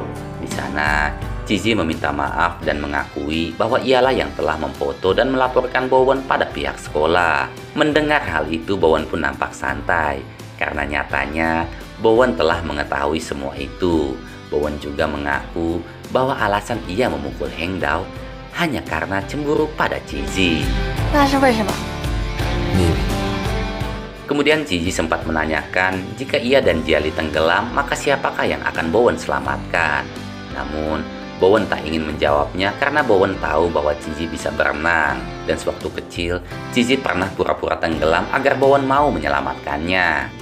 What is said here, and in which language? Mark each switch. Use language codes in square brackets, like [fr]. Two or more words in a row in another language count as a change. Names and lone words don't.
[id] Di sana, Cici meminta maaf dan mengakui bahwa ialah yang telah memfoto dan melaporkan Bowen pada pihak sekolah. Mendengar hal itu, Bowen pun nampak santai. Karena nyatanya, Bowen telah mengetahui semua itu. Bowen juga mengaku bahwa alasan ia memukul Heng Dao hanya karena cemburu pada Cici. [zh] 那是为什么？秘密。 [id] Kemudian Cici sempat menanyakan jika ia dan Jiali tenggelam, maka siapakah yang akan Bowen selamatkan. Namun, Bowen tak ingin menjawabnya karena Bowen tahu bahwa Cici bisa berenang. Dan sewaktu kecil, Cici pernah pura-pura tenggelam agar Bowen mau menyelamatkannya.